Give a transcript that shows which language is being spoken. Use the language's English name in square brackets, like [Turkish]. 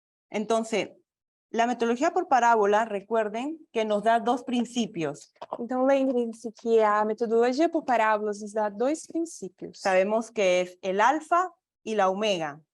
[Spanish] Entonces, la metodología por parábola, recuerden que nos da dos principios. [Portuguese] Então, lembrem-se que a metodologia por parábolas nos dá dois princípios. [Spanish] Sabemos que es el alfa y la omega.